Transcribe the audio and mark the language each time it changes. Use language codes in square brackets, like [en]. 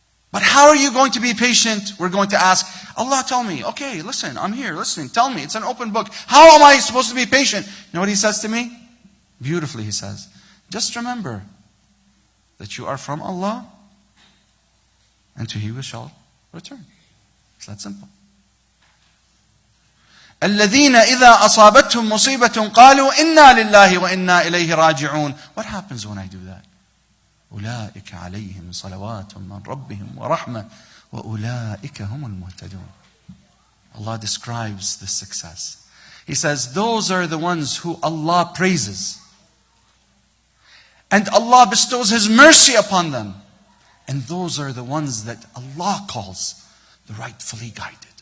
[en] But how are you going to be patient? We're going to ask, Allah, tell me. Okay, listen, I'm here listening. Tell me. It's an open book. How am I supposed to be patient? You know what He says to me? Beautifully, he says, just remember that you are from Allah and to He we shall return. It's that simple. [ar] الذين إذا أصابتهم مصيبة قالوا إنا لله وإنا إليه راجعون. [en] What happens when I do that? [ar] أولئك عليهم صلوات من ربهم ورحمة وأولئك هم المهتدون. [en] Allah describes this success. He says, those are the ones who Allah praises. And Allah bestows His mercy upon them. And those are the ones that Allah calls the rightfully guided.